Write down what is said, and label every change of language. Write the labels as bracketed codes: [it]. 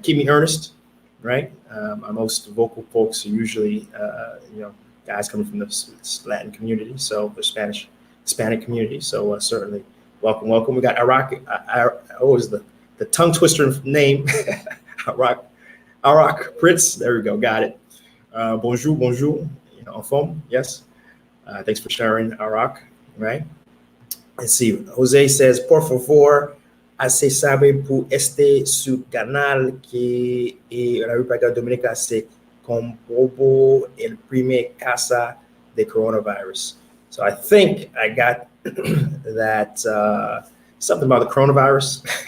[en] Keep me earnest, right? Our most vocal folks are usually, guys coming from the Latin community, so the Hispanic community. So certainly welcome. We got Iraq. What was the tongue twister name? Iraq Prince. There we go. Got it. [fr] Bonjour. Enfant. [en] Yes. Thanks for sharing, Iraq. Right. Let's see. Jose says, [es] por favor, hace saber por este su canal que la República Dominicana se comprobó el primer caso de coronavirus. [en] So I think I got that something about the coronavirus.